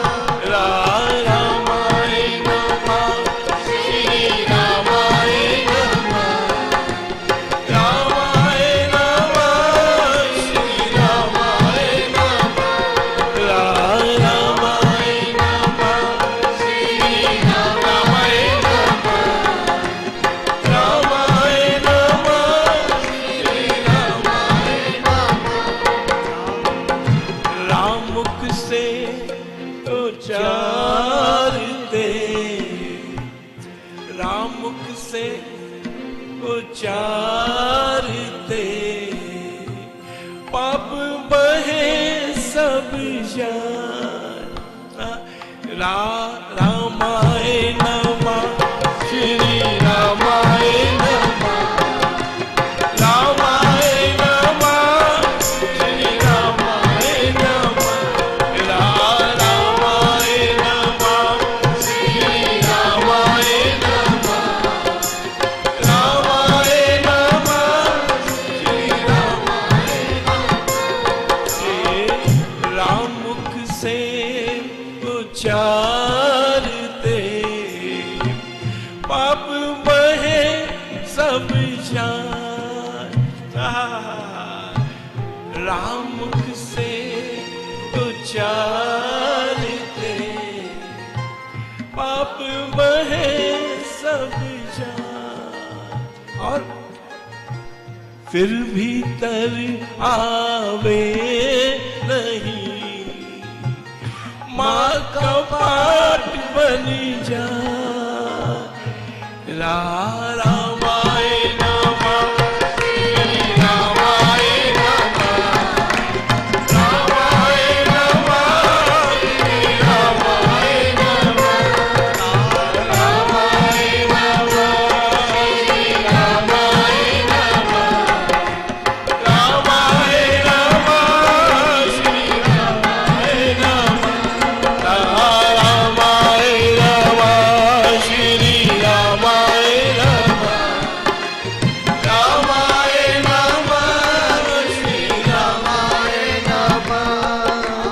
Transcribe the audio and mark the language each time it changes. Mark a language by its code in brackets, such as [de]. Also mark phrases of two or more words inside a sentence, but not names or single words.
[sa] रामाय नमः श्री रामाय नमः, रामाय नमः श्री रामाय नमः, रामाय नमः श्री रामाय नमः, रामाय नमः श्री रामाय नमः। [hi] राम मुख से उच्चारते, राम मुख से उच्चारते, पाप बहे सब जान। [sa] रामाय नमः श्री रामाय नमः, रामाय नमः श्री रामाय नमः, रामाय नमः श्री रामाय नमः, रामाय नमः श्री रामाय नमः। [hi] राम मुख से उच्चारते, पाप बहे सब जान। राम मुख से उच्चारते, पाप बहे सब जान। और फिर भीतर आवे नहीं, माँ का पाठ बन जा। [sa] रामाय नमः, श्री रामाय नमः, रामाय नमः, श्री रामाय नमः, रामाय नमः, श्री रामाय नमः, रामाय नमः, श्री रामाय नमः, रामाय नमः, श्री रामाय नमः, रामाय नमः, श्री रामाय नमः।